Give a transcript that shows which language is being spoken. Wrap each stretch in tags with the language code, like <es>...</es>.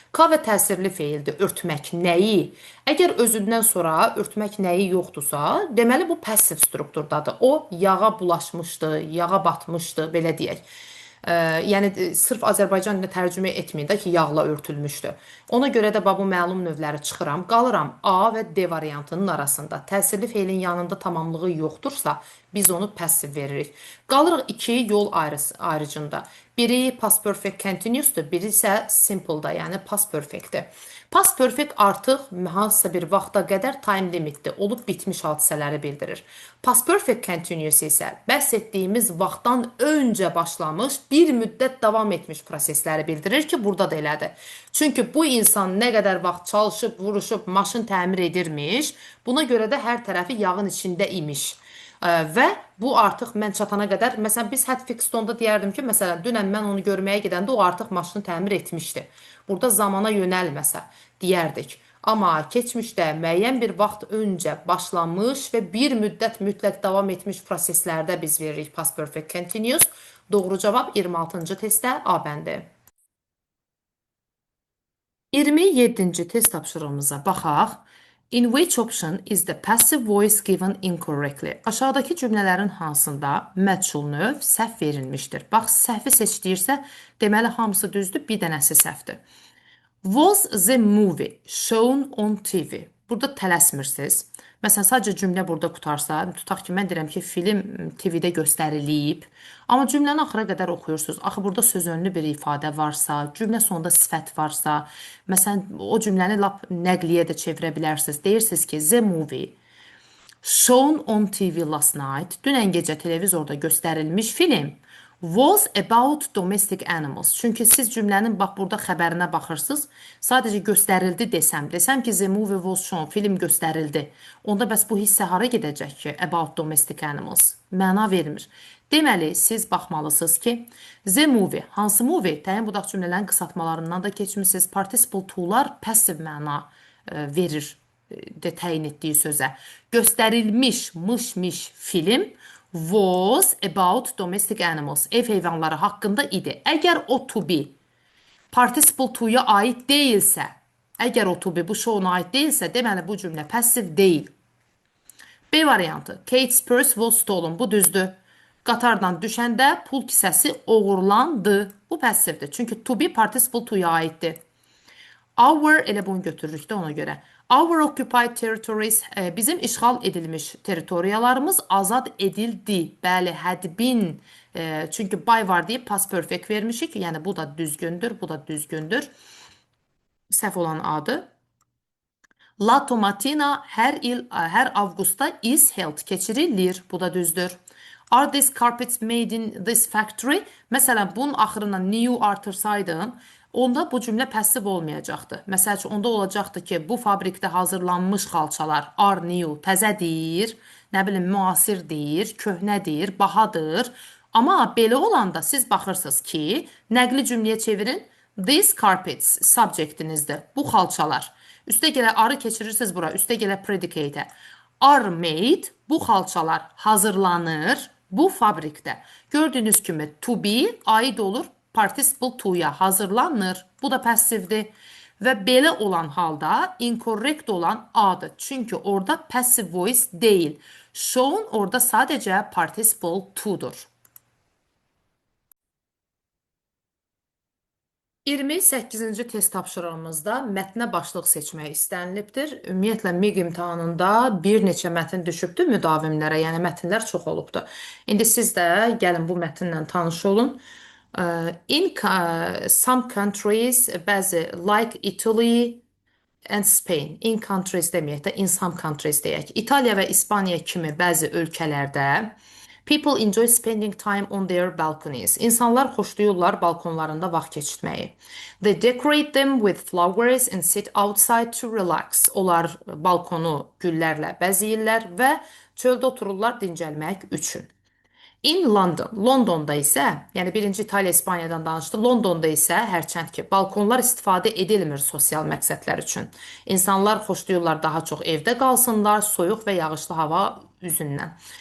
<az>Cover təsirli feildir, örtmək nəyi? Əgər özündən sonra örtmək nəyi yoxdursa, deməli bu passiv strukturdadır. O yağa bulaşmışdı, yağa batmışdı, belə deyək. Yəni sırf Azərbaycan dilində tərcümə etməyin də ki, yağla örtülmüşdü. Ona görə də bu məlum növləri çıxıram, qalıram A və D variantının arasında. Təsirli feilin yanında tamamlığı yoxdursa, biz onu passiv veririk. Qalırıq iki yol ayrıcında. Biri past perfect continuousdur, biri isə simple-da, yəni past perfect-dir. Past perfect artıq hansısa bir vaxta qədər time limitdir, olub bitmiş hadisələri bildirir. Past perfect continuous isə bəhs etdiyimiz vaxtdan öncə başlamış, bir müddət davam etmiş prosesləri bildirir ki, burada da elədir. Çünki bu insan nə qədər vaxt çalışıb, vuruşub, maşın təmir edirmiş, buna görə də hər tərəfi yağın içində imiş. Və bu artıq mən çatana qədər, məsələn, biz Hatfield-Stone'da deyərdim ki, məsələn, dünən mən onu görməyə gedəndə o artıq maşını təmir etmişdi. Burada zamana yönəlməsə deyərdik. Amma keçmişdə müəyyən bir vaxt öncə başlamış və bir müddət mütləq davam etmiş proseslərdə biz veririk past perfect continuous. Doğru cavab 26-cı testdə A bəndi. 27-ci test tapşırığımıza baxaq.</az> <en>In which option is the passive voice given incorrectly?</en> <az>Aşağıdakı cümlələrin hansında məchul növ səhv verilmişdir? Bax, səhvi seçdiyirsə, deməli hamısı düzdür, bir dənəsi səhvdir.</az> <en>Was the movie shown on TV?</en> <az>Burada tələsmirsiniz. Məsələn, sadəcə cümlə burada qutarsa, tutaq ki, mən deyirəm ki, film TV-də göstərilib. Amma cümləni axıra qədər oxuyursunuz. Axı burada sözönlü bir ifadə varsa, cümlə sonunda sifət varsa, məsələn, o cümləni lap nəqliyə də çevirə bilərsiniz. Deyirsiniz ki,</az> <en>the movie shown on TV last night,</en> <az>dünən gecə televizorda göstərilmiş film</az> <en>was about domestic animals.</en> <az>Çünki siz cümlənin bax burada xəbərinə baxırsınız. Sadəcə göstərildi desəm ki,</az> <en>the movie was shown,</en> <az>film göstərildi. Onda bəs bu hissə hara gedəcək ki,</az> <en>about domestic animals?</en> <az>Məna vermir. Deməli, siz baxmalısınız ki, the movie, hansı movie? Təyin budaq cümlələrin qısaltmalarından da keçmişsiniz. Participle to-lar passive məna verir təyin etdiyi sözə. Göstərilmiş, mış film</az> <en>was about domestic animals.</en> <az>Ev heyvanları haqqında idi. Əgər o to be participle to-ya aid deyilsə, əgər o to be bu show-una aid deyilsə, deməli bu cümlə passiv deyil. B variantı.</az> <en>Kate's purse was stolen.</en> <az>Bu düzdür. Qatardan düşəndə pul kisəsi oğurlandı. Bu passivdir. Çünki to be participle to-ya aiddir. Our elə bunu götürürük də ona görə.</az> <en>Our occupied territories</en> <az>bizim işğal edilmiş territoriyalarımız azad edildi. Bəli, had been. Çünki by var deyib past perfect vermişik. Yəni bu da düzgündür, bu da düzgündür. Səhv olan adı. La Tomatina hər il, hər avqustda</az> <en>is held</en> <az>keçirilir. Bu da düzdür.</az> <en>Are these carpets made in this factory?</en> <az>Məsələn, bunun axırına new artırsaydın, onda bu cümlə passiv olmayacaqdı. Məsəl üçün, onda olacaqdı ki, bu fabrikdə hazırlanmış xalçalar</az> <en>are new,</en> <az>təzədir, nə bilim, müasirdir, köhnədir, bahadır. Amma belə olanda siz baxırsınız ki, nəqli cümləyə çevirin. These carpets subjectinizdir. Bu xalçalar. Üstə gələ arı keçirirsiniz bura. Üstə gələ predicate-ə.</az> <en>Are made.</en> <az>Bu xalçalar hazırlanır. Bu fabrikdə. Gördüyünüz kimi to be aid olur participle to'ya hazırlanır. Bu da passivdir. Və belə olan halda incorrect olan A'dır. Çünki orada passive voice değil. Shown orada sadəcə participle to'dur. 28-ci test tapşırığımızda mətnə başlıq seçmək istənilibdir. Ümumiyyətlə, MIQ imtahanında bir neçə mətn düşübdür müdavimlərə, yəni mətnlər çox olubdur. İndi siz də gəlin bu mətnlə tanış olun.</az> <en>In some countries, bəzi like Italy and Spain, in countries</en> <az>deməyək də</az> <en>in some countries deyək.</en> <az>İtaliya və İspaniya kimi bəzi ölkələrdə</az> <en>people enjoy spending time on their balconies.</en> <az>İnsanlar xoşlayırlar balkonlarında vaxt keçirməyi.</az> <en>They decorate them with flowers and sit outside to relax.</en> <az>Onlar balkonu güllərlə bəzəyirlər və çöldə otururlar dincəlmək üçün.</az> <en>In London,</en> <az>Londonda isə, yəni birinci İtaliya, İspaniyadan danışdı. Londonda isə hərçənd ki, balkonlar istifadə edilmir sosial məqsədlər üçün. İnsanlar xoşlayırlar daha çox evdə qalsınlar, soyuq və yağışlı hava üzündən.</az>